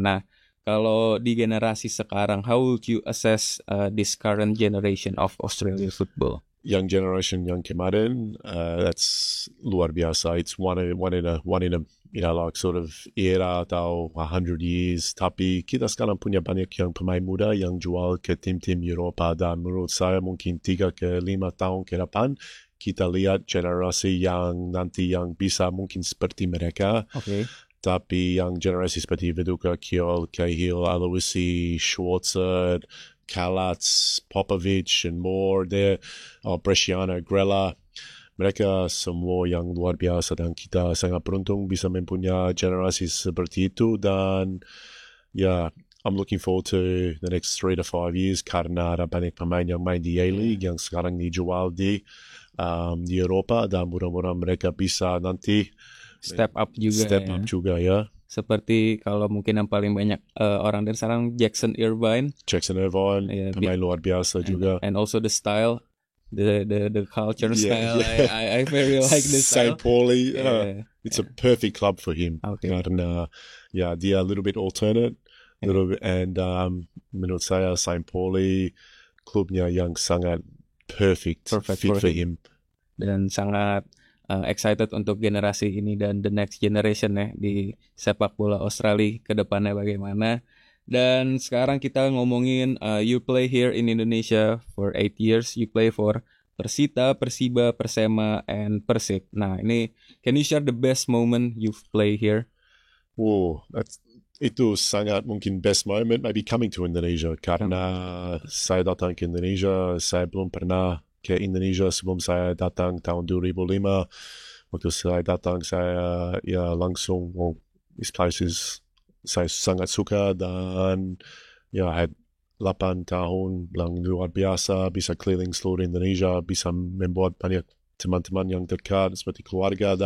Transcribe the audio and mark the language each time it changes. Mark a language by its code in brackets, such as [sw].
[id] Nah, kalau di generasi sekarang, [en] how would you assess this current generation of Australia football? [id] Young generation yang kemarin, that's luar biasa. [en] It's one in a like sort of era atau 100 years. [id] Tapi kita sekarang punya banyak yang pemain muda yang jual ke tim-tim Eropa. Dan menurut saya mungkin 3 ke 5 tahun ke depan kita lihat generasi yang nanti yang bisa mungkin seperti mereka. Tapi yang generasi seperti Viduka, Cahill, Aloisi, Schwarzer, Kalats, Popovic, and more there, Bresciano, Grella, mereka semua yang luar biasa dan kita sangat beruntung bisa mempunyai generasi seperti itu. Dan [en] I'm looking forward to the next 3 to 5 years [id] karena ada banyak pemain yang main di A-League yang sekarang dijual di Eropa dan mudah-mudahan mereka bisa nanti step up juga ya. Seperti kalau mungkin yang paling banyak orang dari sekarang Jackson Irvine, pemain luar biasa juga. [en] And also the style, the culture style. I very like the style. Pauli, it's a perfect club for him. Karena dia a little bit alternate, and menurut saya St. Pauli [id] klubnya yang sangat [en] perfect fit for him. [id] Dan sangat excited untuk generasi ini dan [en] the next generation [id] ya di sepak bola Australia ke depannya bagaimana. Dan sekarang kita ngomongin [en] you play here in Indonesia for 8 years. You play for Persita, Persiba, Persema, and Persik. Nah, ini can you share the best moment you've played here? [id] Itu sangat mungkin [en] best moment maybe coming to Indonesia [id] karena saya datang ke Indonesia, saya belum pernah ke Indonesia sebelum saya datang tahun 2005. Waktu saya datang, saya langsung, this place saya sangat suka dan had 8 tahun yang luar biasa, bisa keliling seluruh Indonesia, bisa membuat banyak teman-teman yang dekat seperti keluarga.